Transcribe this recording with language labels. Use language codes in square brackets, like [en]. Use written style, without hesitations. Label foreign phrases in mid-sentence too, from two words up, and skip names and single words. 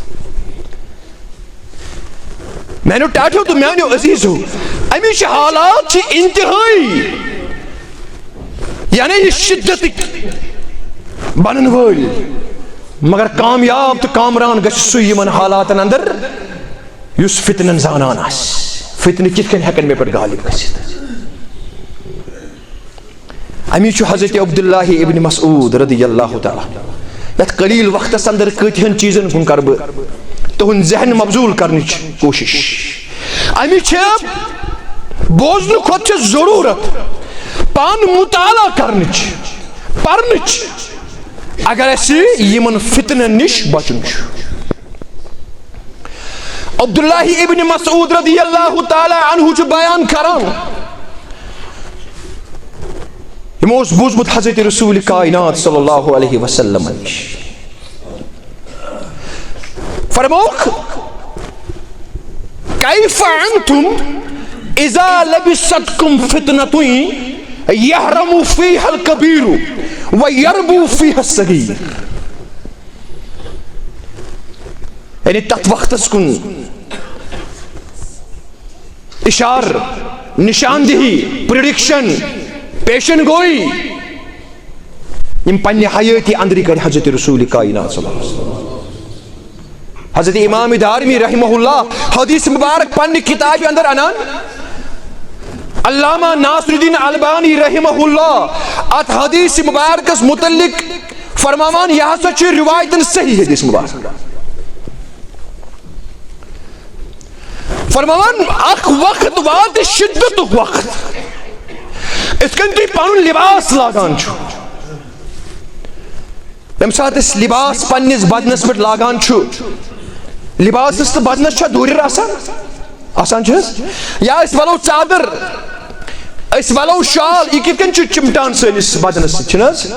[ks] میانیو ٹاٹھیو تہٕ میانیو عزیزو، امیچ حالات چھِ انتہٲئی، یعنی یہ شدتٕکۍ بنن وٲلۍ، مگر کامیاب تو کامران گژھِ سُہ یمن حالاتن اندر یُس فتنن زانان آسہِ. فتنہٕ کِتھ کٔنۍ ہٮ۪کن مےٚ پٮ۪ٹھ غالب گٔژھِتھ. امی چھُ حضرت عبداللہ ابن مسعود [ar] رضی اللہ تعالیٰ، [ks] یتھ قلیل وقتس اندر کۭتہن چیزن کُن کرٕ بہٕ تُہُنٛد ذہن مبزول کرنٕچ کوشش. امی چھِ بوزنہٕ کھۄتہٕ چھِ ضروٗرت پان مطالعہ کرنٕچ، پرنٕچ، اگر اسی یمن فتنن نش بچن چھُ. عبداللہ ابن مسعود [ar] رضی اللہ تعالی عنہ [ks] چھُ بیان کران، یمو اوس بوٗزمُت حضرت رسول کائنات [ar] صلی اللہ علیہ وسلم [ks] نش. [ar] فرموک کیف انتم اذا لبستکم فتنة یحرم فیہا الکبیر ویربو فیہا الصغیر. [ks] یعنی تتھ وقتس کن اشار، نشاندہی، پریڈکشن، پیشن گوئی یم پنہ حیاتی اندری کر حضرت رسول کائنات [ar] صلی اللہ علیہ وسلم. [ks] حضرت امام دارمی [ar] رحمہ اللہ [ks] حدیث مبارک پنہ کتاب اندر انان، علامہ ناصر الدین البانی [ar] رحمہ اللہ [ks] ات حدیث مبارکس متعلق فرماوان یہ ہسا چھُ روایتن صحیح حدیث مبارک. فرماوان اخ وقت وات شدت وقت، اس کن تُہۍ پنُن لباس لاگان چھُ، ییٚمہِ ساتہٕ أسۍ لباس پننس بدنس پٮ۪ٹھ لاگان چھُ، لباسس تہٕ بدنس چھا دوٗرِر آسان چھِ حظ، یا أسۍ ولو ژادر، أسۍ ولو شال، یہ کِتھ کٔنۍ چھُ چمٹان سٲنِس بدنس سۭتۍ، چھُنہٕ حظ؟